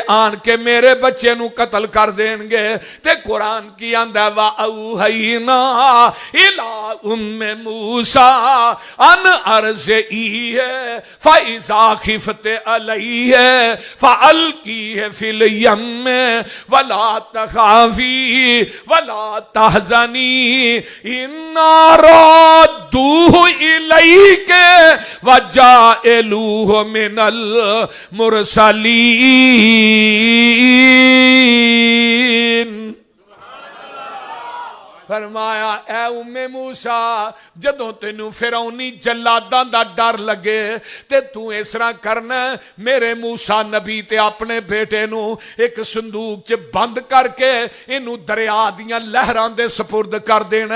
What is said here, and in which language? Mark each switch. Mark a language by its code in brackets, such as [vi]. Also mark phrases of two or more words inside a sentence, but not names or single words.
[pa] ਆਣ ਕੇ ਮੇਰੇ ਬੱਚੇ ਨੂੰ ਕਤਲ ਕਰ ਦੇਣਗੇ ਤੇ ਕੁਰਾਨ ਕੀ ਆਂਦਾ ਵਾ [ar] أوحينا إلى أم موسى أن أرضعيه فإذا خفت عليه فألقيه في اليم ولا تخافي ولا تحزني إنا رادوه إليك وجاعلوه من المرسلين. [pa] ਫ਼ਰਮਾਇਆ ਐ ਉੱਮੇ ਮੂਸਾ ਜਦੋਂ ਤੈਨੂੰ ਫ਼ਿਰੌਨੀ ਜੱਲਾਦਾਂ ਦਾ ਡਰ ਲੱਗੇ ਤੇ ਤੂੰ ਇਸ ਤਰ੍ਹਾਂ ਕਰਨਾ, ਮੇਰੇ ਮੂਸਾ ਨਬੀ ਤੇ ਅਪਣੇ ਬੇਟੇ ਨੂੰ ਇੱਕ ਸੰਦੂਕ ਚ ਬੰਦ ਕਰਕੇ ਇਹਨੂੰ ਦਰਿਆ ਦੀਆਂ ਲਹਿਰਾਂ ਦੇ ਸਪੁਰਦ ਕਰ ਦੇਣਾ।